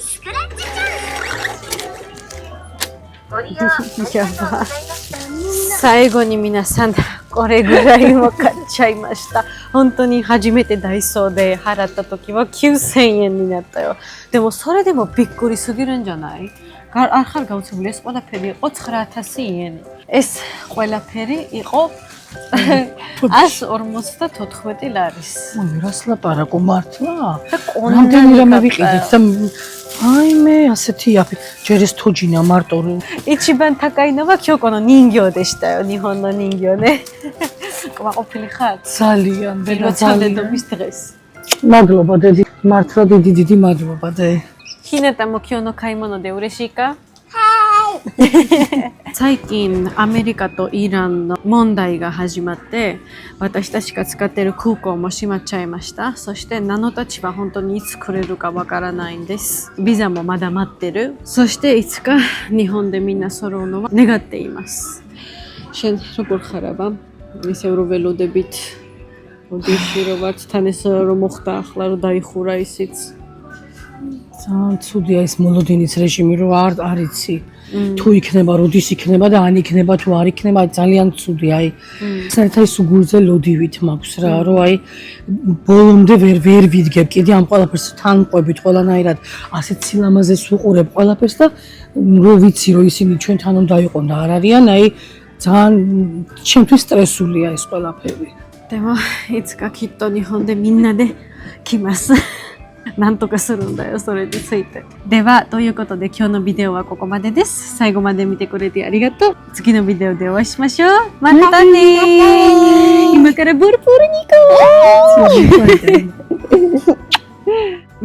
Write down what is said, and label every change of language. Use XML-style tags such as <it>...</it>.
<ja>スクラッチチャンス。ご利用ありがとうございました。最後に皆さんこれぐらいも買っちゃいました。本当に初めてダイソーで払った時は9000円になったよ。でもそれでもびっくりすぎるんじゃない？</ja> <ka>ახალ გაუცემული ეს ყველაფერი იყო 9000 იენი. ეს ყველაფერი იყო 154 ლარის. ой, რას ლაპარაკო მართლა? და რამდენი რამე ვიყიდეთ და აი მე ასეთი აფი ჯერ ეს თოჯინა მარტო</ka> <ja>一番高いのは京子の人形でしたよ。日本の人形ね。</ja> <ka>კმაყოფილი ხარ? ძალიან და ძალიან დღეს. მადლობა დედი მართლა დიდი მადლობა დე</ka> <ja>ひなたも今日の買い物で嬉しいか？最近アメリカとイランの問題が始まって私たちが使っている空港も閉まっちゃいました。そしてナノたちは本当にいつ来れるかわからないんです。ビザもまだ待ってる。そしていつか日本でみんな揃うのは願っています。</ja> <ka>შენ როგორ ხარ აბა? ისევ რომ ველოდებით ოდიში რომ ვართ თან ეს რომ მოხდა ახლა რომ დაიხურა ისიც ძალიან ცუდია ეს მოლოდინის რეჟიმი, რომ არ იცი. თუ იქნება, როდის იქნება და ან იქნება თუ არ იქნება, ძალიან ცუდი. აი, საერთოდ ის უგულზე ლოდივით მაქვს რა, რომ აი ბოლომდე ვერ ვიდგებ კიდე ამ ყველაფერს თან ყვებით ყველანაირად, ასეთ სილამაზეს ვუყურებ ყველაფერს და რომ ვიცი, რომ ისინი ჩვენთან უნდა იყონ და არ არიან, აი ძალიან ჩემთვის სტრესულია ეს ყველაფერი.</ka> <ja>でもいつかきっと日本でみんなで来ます。なんとかするんだよ、それについて。では、ということで今日のビデオはここまでです。最後まで見てくれてありがとう。次のビデオでお会いしましょう。またねー。今からボルポールに行こう。</ja>